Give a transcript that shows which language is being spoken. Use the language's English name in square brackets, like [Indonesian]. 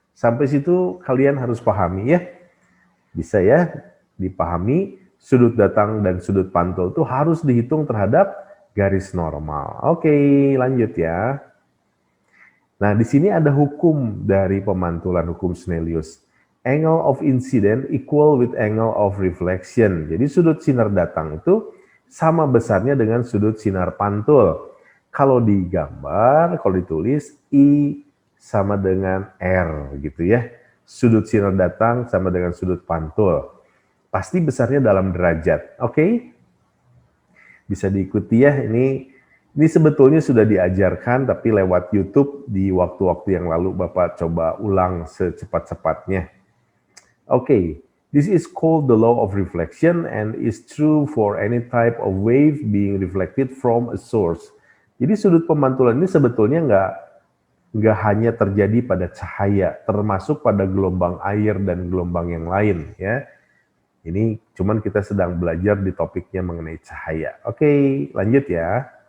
[Indonesian] Sampai situ kalian harus pahami ya. Bisa ya dipahami, sudut datang dan sudut pantul itu harus dihitung terhadap garis normal. Oke, lanjut ya. Nah, di sini ada hukum dari pemantulan, hukum Snellius. [English] Angle of incident equal with angle of reflection. [Indonesian] Jadi sudut sinar datang itu sama besarnya dengan sudut sinar pantul. Kalau digambar, kalau ditulis, I sama dengan R gitu ya. Sudut sinar datang sama dengan sudut pantul. Pasti besarnya dalam derajat. Oke? Bisa diikuti ya, ini sebetulnya sudah diajarkan tapi lewat YouTube di waktu-waktu yang lalu Bapak coba ulang secepat-cepatnya. [English] Okay, this is called the law of reflection and is true for any type of wave being reflected from a source. [Indonesian] Jadi sudut pemantulan ini sebetulnya nggak hanya terjadi pada cahaya, termasuk pada gelombang air dan gelombang yang lain ya. Ini cuman kita sedang belajar di topiknya mengenai cahaya. Oke, lanjut ya.